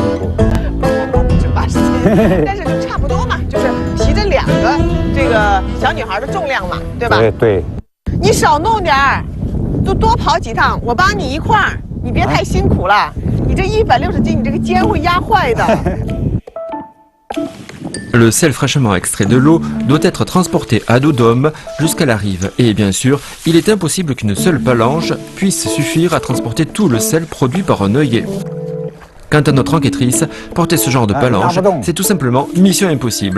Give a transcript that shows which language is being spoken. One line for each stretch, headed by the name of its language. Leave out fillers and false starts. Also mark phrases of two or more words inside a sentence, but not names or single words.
Chinese: 不止80斤，但是就差不多嘛，就是提着2个这个小女孩的重量嘛，对吧？对对，你少弄点儿，多跑几趟，我帮你一块儿，你别太辛苦了。你这160斤，你这个肩会压坏的。
French: Le sel fraîchement extrait de l'eau doit être transporté à dos d'homme jusqu'à la rive. Et bien sûr, il est impossible qu'une seule palanche puisse suffire à transporter tout le sel produit par un œillet. Quant à notre enquêtrice, porter ce genre de palanche, c'est tout simplement mission impossible.